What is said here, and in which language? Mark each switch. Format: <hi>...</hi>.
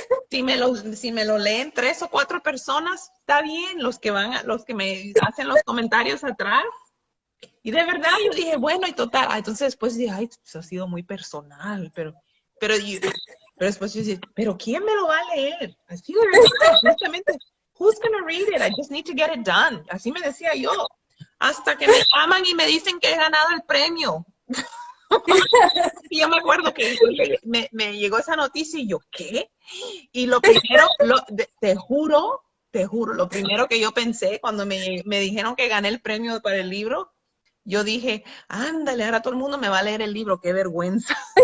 <es>Si me lo leen 3 o 4 personas, está bien, los que me hacen los comentarios atrás. Y de verdad yo dije, bueno, y total. Entonces después dije, ay, eso ha sido muy personal, pero después yo dije, ¿pero quién me lo va a leer? Así de verdad, justamente,</es> <en>who's gonna read it? I just need to get it done.</en> <es>Así me decía yo. Hasta que me llaman y me dicen que he ganado el premio. Y yo me acuerdo que me llegó esa noticia y yo, ¿qué? Y lo primero, te juro, lo primero que yo pensé cuando me dijeron que gané el premio para el libro, yo dije, ándale, ahora todo el mundo me va a leer el libro, qué vergüenza.</es>